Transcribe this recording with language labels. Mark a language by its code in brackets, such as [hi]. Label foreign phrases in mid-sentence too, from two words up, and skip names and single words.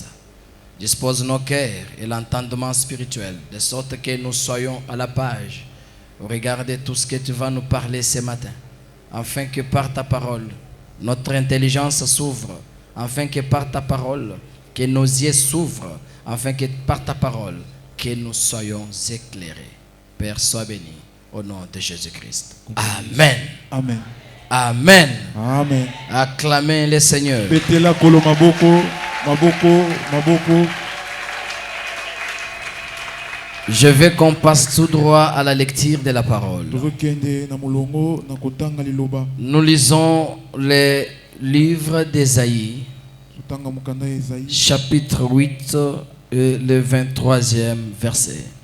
[fr] Dispose nos cœurs et l'entendement spirituel, de sorte que nous soyons à la page au regard de tout ce que tu vas nous parler ce matin, afin que par ta parole, notre intelligence s'ouvre, afin que par ta parole, que nos yeux s'ouvrent, afin que par ta parole, que nous soyons éclairés. Père, sois béni au nom de Jésus-Christ. Amen. Amen. Amen. Amen. Acclamez le Seigneur. [ln] Betela kolo maboko, maboko, maboko. [fr] Je veux qu'on passe tout droit à la lecture de la parole. Nous lisons le livre d'Ésaïe, chapitre 8, et le 23e verset.